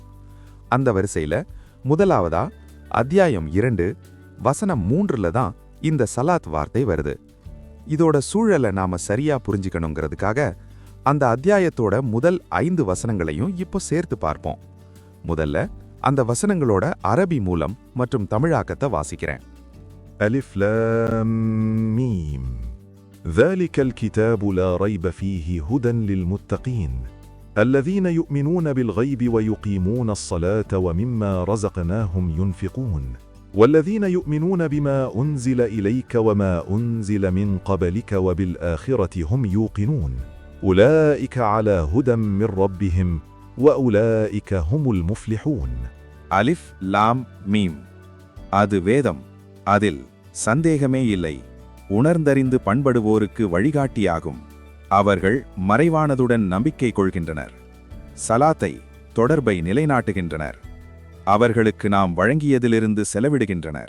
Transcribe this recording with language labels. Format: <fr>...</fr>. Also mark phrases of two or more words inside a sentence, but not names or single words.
<ta>அந்த வரிசையில முதலாவதா அத்தியாயம் 2 வசனம் 3ல தான் இந்த சலாத் வார்த்தை வருது. இதோட சூழலை நாம சரியா புரிஞ்சுக்கணுங்கிறதுக்காக அந்த அத்தியாயத்தோட முதல் 5 வசனங்களையும் இப்போ சேர்த்து பார்ப்போம். முதல்ல அந்த வசனங்களோட அரபி மூலம் மற்றும் தமிழாக்கத்தை வாசிக்கிறேன்.</ta> <ar>ألف لام ميم ذلك الكتاب لا ريب فيه هدى للمتقين الذين يؤمنون بالغيب ويقيمون الصلاة ومما رزقناهم ينفقون والذين يؤمنون بما أنزل إليك وما أنزل من قبلك وبالآخرة هم يوقنون أولئك على هدى من ربهم وأولئك هم المفلحون.</ar> <ta>அலிஃப் லாம் மீம், அது வேதம், அதில் சந்தேகமே இல்லை, உணர்ந்தறிந்து பண்படுவோருக்கு வழிகாட்டியாகும். அவர்கள் மறைவானதுடன் நம்பிக்கை கொள்கின்றனர், சலாத்தை தொடர்பை நிலைநாட்டுகின்றனர், அவர்களுக்கு நாம் வழங்கியதிலிருந்து செலவிடுகின்றனர்.</ta>